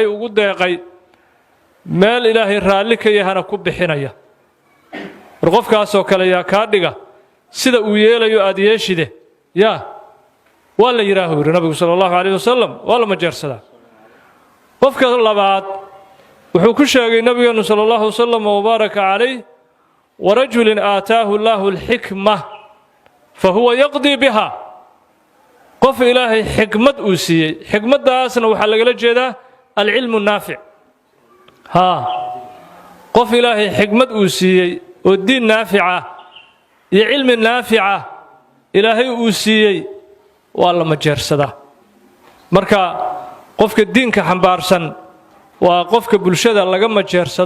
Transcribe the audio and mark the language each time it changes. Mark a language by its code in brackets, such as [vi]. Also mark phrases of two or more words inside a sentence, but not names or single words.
[so] ugu deeqay meel ilaahay raali ka yahana ku bixinaya qofkaas oo kale yaa ka dhiga sida uu yeelayo aad yeeshide yaa waa la yiraahdo nabiga [ar] صلى الله عليه وسلم [so] waa la majeersadaa qofka labaad wuxuu ku sheegay nabigeena [ar] صلى الله عليه وسلم وبارك عليه ورجل آتاه الله الحكمة فهو يقضي بها [so] qof ilaahay xikmad uu siiyay xikmadaasna waxa laga jeedaa [ar] العلم النافع' [so] qof ilaahay xikmad uu siiyay oo diin naafica iyo cilmi naafica ilaahay uu siiyay waa la majeersadaa marka qofka diinka xambaarsan waa qofka bulshada laga majeersado